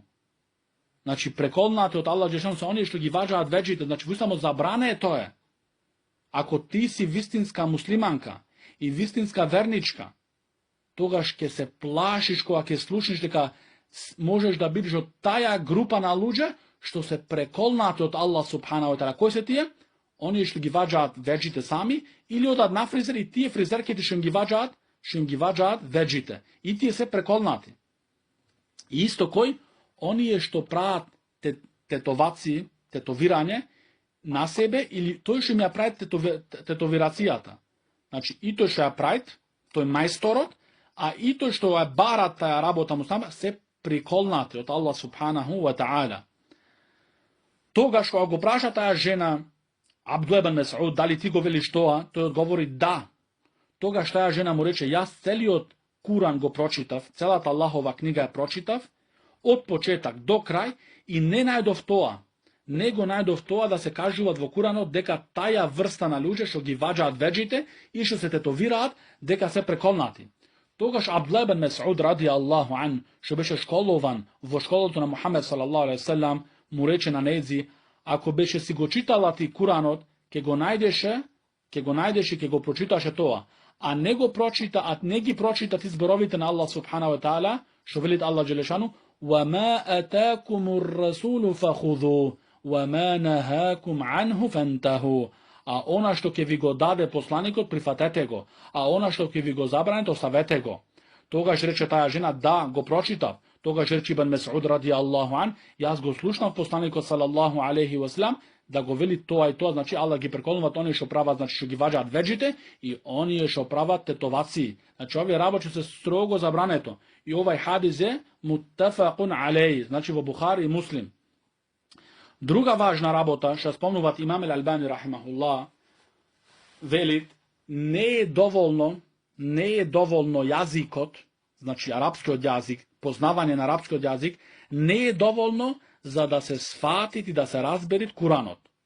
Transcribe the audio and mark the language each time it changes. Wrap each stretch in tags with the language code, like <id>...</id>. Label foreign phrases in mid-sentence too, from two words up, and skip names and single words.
<mk>Значи преколнати од</mk> <ar>الله جل شأنه</ar> <mk>се оние што ги ваѓаат веджите, значи во само забране е тоа. Ако ти си вистинска муслиманка и вистинска верничка, тогаш ќе се плашиш кога ќе слушнеш дека можеш да бидеш од таа група на луѓе што се преколнати од Аллах</mk> <ar>سبحانه وتعالى.</ar> <mk>Кои се тие? Оние што ги ваѓаат веджите сами, или одат на фризер и тие фризерките што им ги ваѓаат веджите. И тие се преколнати. И исто кој? Оние што прават тетовирање на себе, или тој што им ја прави тетовирацијата. Значи и тој што ја прави, тој мајсторот, а и тој што ја барат таа работа му се приколнати од Аллах</mk> <ar>سبحانه وتعالى.</ar> <mk>Тогаш кога го праша таа жена Абдулла ибн Мес'уд, дали ти го велиш тоа, тој одговори да. Тогаш таа жена му рече: јас целиот Куран го прочитав, целата Аллахова книга ја прочитав, од почеток до крај, и не најдов тоа да се кажуваат во Куранот дека таја врста на луѓе што ги ваѓаат веджите и што се тетовираат дека се преколнати. Тогаш Абдулла ибн Мес'уд</mk> <ar>رضي الله عن,</ar> <mk>што беше школован во школото на Мухамед</mk> <ar>صلى الله عليه وسلم,</ar> <mk>му рече на нејзи: ако беше си го читала ти Куранот, ќе го најдеше и ќе го прочиташе тоа, а не ги прочита ти зборовите на Аллах</mk> <ar>سبحانه وتعالى,</ar> <mk>што велит</mk> <ar>الله جل شأنه: وَمَا أَتَاكُمُ الرَّسُولُ فَخُذُوهُ وَمَا نَهَاكُمْ عَنْهُ فَانْتَهُوا.</ar> <mk>А она што ќе ви го даде посланикот, прифатете го, а она што ќе ви го забране, оставете го. Тогаш рече таа жена: да, го прочитав. Тогаш рече Ибн Мес'уд</mk> <ar>رضي الله عن:</ar> <mk>јас го слушнав посланикот</mk> <ar>صلى الله عليه وسلم</ar> <mk>да го вели тоа и тоа, значи Аллах ги преколнуваат оние што прават, значи што ги ваѓаат веджите, и оние што прават тетовации. Значи овие работи се строго забрането. И овај хадис е</mk> <ar>متفق عليه,</ar> <mk>значи во Бухари и Муслим. Друга важна работа, што спомнуваат имам Албани рахимахуллах, велит: не е доволно јазикот, значи арапскиот јазик, познавање на арапскиот јазик, не е доволно за да се сфатит и да се разберит Куранот.</mk>